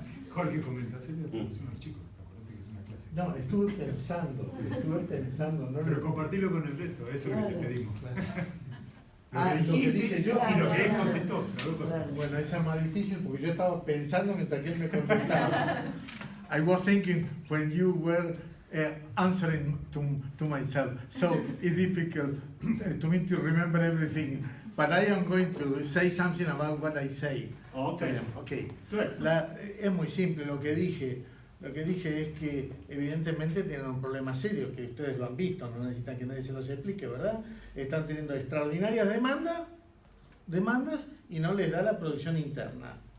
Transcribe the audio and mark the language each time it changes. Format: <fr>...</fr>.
<es>Jorge, comenta, hacerle la traducción a los chicos, acuérdate que es una clase. No, estuve pensando. No Pero compartilo con el resto, eso es lo que te pedimos. Lo que dije yo. Y lo que él contestó, las dos cosas. Bueno, esa es más difícil porque yo estaba pensando mientras que él me contestaba.</es> <en>I was thinking when you were answering to myself, so it's difficult to me to remember everything. But I am going to say something about what I say. Okay. Okay. Good.</en> <es>Es muy simple lo que dije. Lo que dije es que evidentemente tienen un problema serio, que ustedes lo han visto, no necesitan que nadie se los explique, ¿verdad? Están teniendo extraordinarias demandas y no les da la producción interna.</es>